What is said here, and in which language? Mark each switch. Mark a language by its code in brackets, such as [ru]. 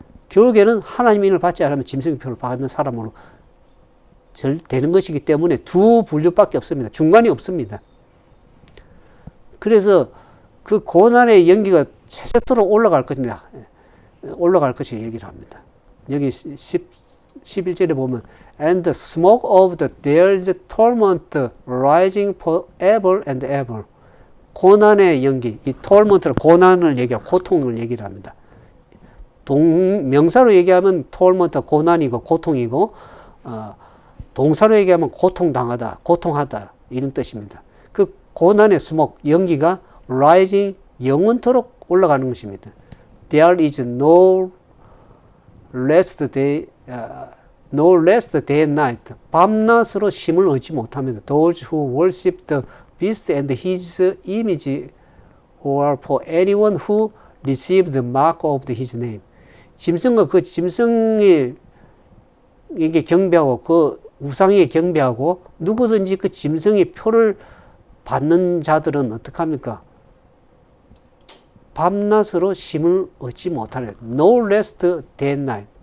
[ko] 결국에는 하나님 인을 받지 않으면 짐승의 표를 받는 사람으로 되는 것이기 때문에 두 분류밖에 없습니다. 중간이 없습니다. 그래서 그 고난의 연기가 세세토록 올라갈 것입니다. 올라갈 것이 얘기를 합니다. 여기 11절에 보면 [en] And the smoke of their torment rising forever and ever. [ko] 고난의 연기, 이 torment는 고난을 얘기하고 고통을 얘기를 합니다. 명사로 얘기하면 torment 고난이고 고통이고 동사로 얘기하면 고통당하다, 고통하다 이런 뜻입니다. 그 고난의 스모크, 연기가 rising 영원토록 올라가는 것입니다. [en] There is no rest day and night. [ko] 밤낮으로 쉼을 얻지 못합니다. [en] Those who worship the beast and his image, or for anyone who received the mark of his name. [ko] 짐승과 그 짐승에게 경배하고 그 우상에게 경배하고 누구든지 그 짐승의 표를 받는 자들은 어떡합니까? 밤낮으로 쉼을 얻지 못하리라. [en] No rest day and night.